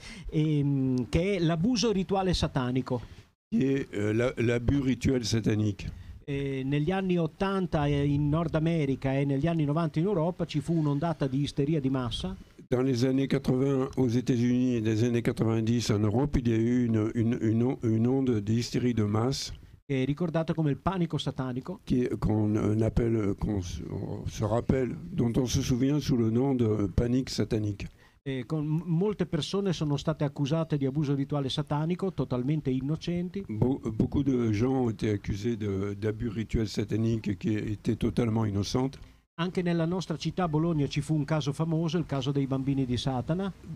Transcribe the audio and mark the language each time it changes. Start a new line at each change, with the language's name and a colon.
Italian: Che è l'abuso rituale satanico.
French: Qui est l'abus rituel satanique.
Italian: Negli anni 80 in Nord America e negli anni 90 in Europa ci fu un'ondata di isteria di massa.
French: Dans les années 80 aux États-Unis et des années 90 en Europe, il y a eu une onde d'hystérie de masse.
Italian: Che è ricordata come il panico satanico.
French: Qu'on se rappelle, dont on se souvient sous le nom de panique satanique.
Italian: Molte persone sono state accusate di abuso rituale satanico, totalmente innocenti.
French: Beaucoup de gens ont été accusés d'abus rituels sataniques qui étaient totalement innocentes.
Italian: Anche nella nostra città Bologna ci fu un caso famoso, il caso dei bambini di Satana.